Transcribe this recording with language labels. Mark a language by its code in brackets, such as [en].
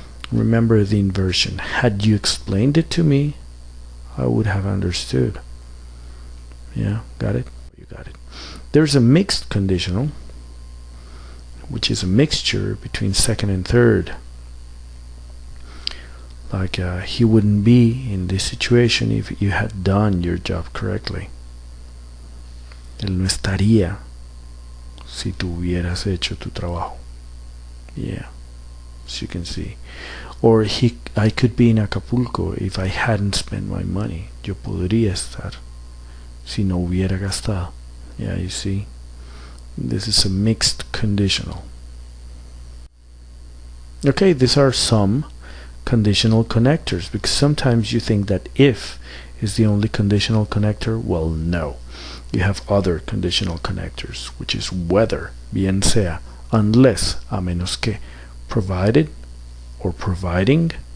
[en] Remember the inversion. Had you explained it to me, I would have understood. Yeah, got it? You got it. There's a mixed conditional, which is a mixture between second and third. Like he wouldn't be in this situation if you had done your job correctly. [es] Él no estaría si tú hubieras hecho tu trabajo. [en] Yeah, as you can see. Or I could be in Acapulco if I hadn't spent my money. [es] Yo podría estar si no hubiera gastado. [en] Yeah, you see. This is a mixed conditional. Okay, these are some conditional connectors, because sometimes you think that if is the only conditional connector. Well, no. You have other conditional connectors, which is whether, [es] bien sea, [en] unless, [es] a menos que, [en] provided or providing.